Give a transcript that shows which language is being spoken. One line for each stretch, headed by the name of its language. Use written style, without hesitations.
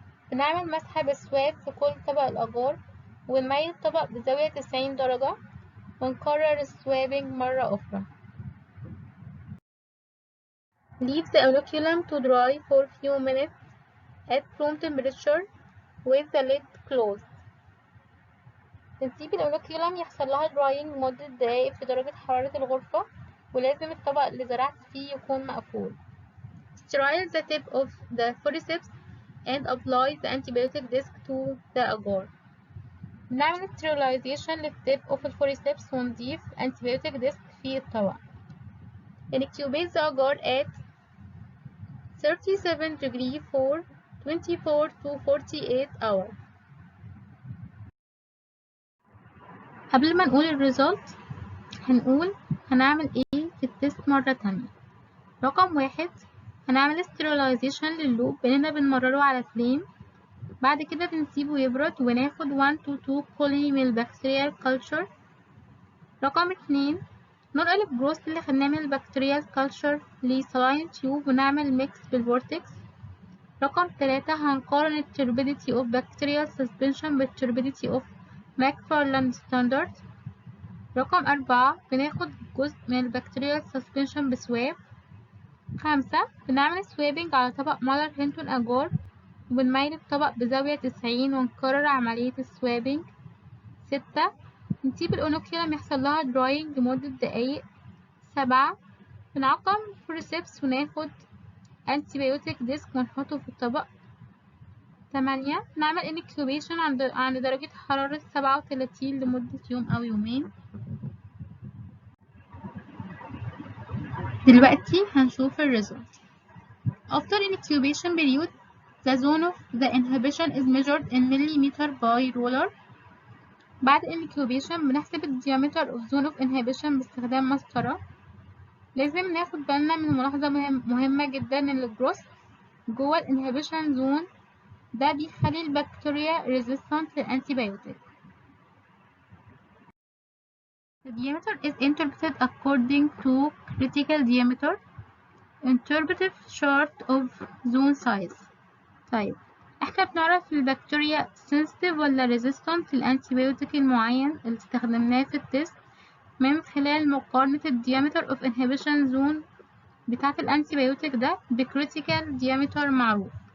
Arabic: بنعمل مسحة بالسواب في كل طبق الأجار ونميل الطبق بزاوية 90 درجة ونكرر السوابنج مرة أخرى.
English: Leave the inoculum to dry for a few minutes at room temperature with the lid closed.
Arabic: بنسيب الانوكيولم يحصل لها drying لمدة دقايق في درجة حرارة الغرفة، ولازم الطبق اللي زرعت فيه يكون مقفول.
English: Sterile the tip of the forceps and apply the antibiotic disc to the agar.
Arabic: نعمل sterilization للتيب of الفوريسبس ونضيف antibiotic disc في الطبق.
English: Incubate the agar at 37 degrees for 24 to 48 hours.
Arabic: قبل ما نقول الريزلت هنعمل ايه في التست مرة تانية. رقم 1 هنعمل sterilization لللوب باننا بنمرره على فليم، بعد كده بنسيبه يبرد وناخد
English: 1 to 2 colony
Arabic: من البكتيريال culture. رقم 2 ننقل الجروس اللي خدناه من البكتيريال culture لسلاين تيوب ونعمل ميكس بالفورتكس. رقم 3 هنقارن ال
English: turbidity of bacterial suspension
Arabic: بال
English: turbidity of McFarland standard.
Arabic: رقم 4 بناخد جزء من البكتيريال suspension بسواب. 5 بنعمل سوابنج على طبق مالر-هنتون أجار وبنميل الطبق بزاوية 90 ونكرر عملية السوابنج. 6 نسيب الأونوكيولم يحصل لها drying لمدة دقايق. 7 بنعقم forceps وناخد antibiotic disc ونحطه في الطبق. 8 نعمل incubation عند درجة حرارة 37 لمدة يوم أو يومين. دلوقتي هنشوف الريزلت.
English: After incubation period, the zone of the inhibition is measured in millimeter by ruler.
Arabic: بعد الانكيوبيشن بنحسب الديامتر اوف زون اوف انهبيشن باستخدام مسطرة. لازم ناخد بالنا من ملاحظة مهمة جدا ان الجروث جوه الانهبيشن زون ده بيخلي البكتيريا resistant للانتيبيوتيك.
English: The diameter is interpreted according to critical diameter, interpretive chart of zone size.
Arabic: طيب احنا بنعرف البكتيريا sensitive ولا resistant للانتيبيوتيك المعين اللي استخدمناه في التست من خلال مقارنة الديامتر
English: of inhibition zone
Arabic: بتاعة الانتيبيوتيك ده بكريتيكال diameter معروف.